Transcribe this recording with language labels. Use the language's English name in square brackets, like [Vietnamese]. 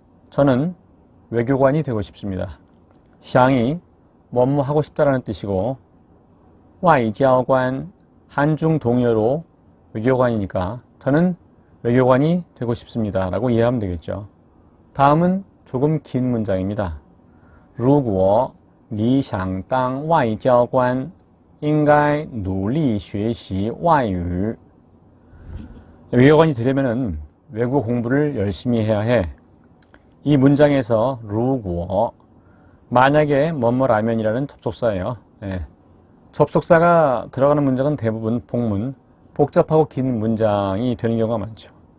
[Korean] 저는 외교관이 되고 싶습니다. 샹이 뭐뭐 하고 싶다라는 뜻이고 外交官 한중 동의어로 외교관이니까 저는 외교관이 되고 싶습니다 라고 이해하면 되겠죠. 다음은 조금 긴 문장입니다. [Chinese] 如果你想当外交官应该努力学习外语. [Korean] 외교관이 되려면 외국어 공부를 열심히 해야 해. 이 문장에서 如果 만약에 뭐뭐라면이라는 접속사예요. 접속사가 들어가는 문장은 대부분 복문, 복잡하고 긴 문장이 되는 경우가 많죠.